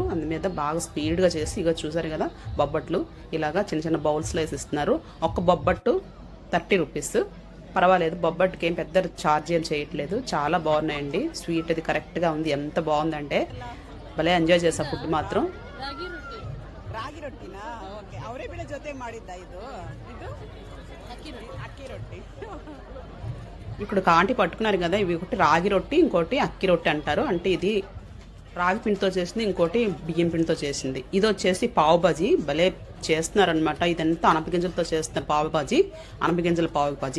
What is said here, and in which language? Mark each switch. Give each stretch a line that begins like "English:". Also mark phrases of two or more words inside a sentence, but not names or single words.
Telugu: అందు మీద బాగా స్పీడ్గా చేసి ఇక చూసారు కదా బొబ్బట్లు ఇలాగా చిన్న చిన్న బౌల్స్లో వేసి ఇస్తున్నారు. ఒక్క బొబ్బట్టు 30 rupees. పర్వాలేదు, బొబ్బట్టుకి ఏం పెద్ద ఛార్జ్ ఏం చేయట్లేదు. చాలా బాగున్నాయండి. స్వీట్ అది కరెక్ట్గా ఉంది. ఎంత బాగుందంటే భలే ఎంజాయ్ చేసా ఫుడ్ మాత్రం. రాగి రొట్టినా? ఓకే.
Kannada: ಅವರೇ ಜೊತೆ ಮಾಡಿದ್ದ ಇದು అక్కి రొట్టి.
Telugu: ఇప్పుడు కాంటి పట్టుకున్నారు కదా, ఇవి ఒకటి రాగి రొట్టి, ఇంకోటి అక్కి రొట్టి అంటారు. అంటే ఇది రాగి పిండితో చేసింది, ఇంకోటి బియ్యం పిండితో చేసింది. ఇది వచ్చేసి పావు బాజీ. భలే చేస్తున్నారనమాట. ఇదంతా అనపగింజలతో చేస్తున్న పావు బాజీ, అనపగింజల పావు బాజీ.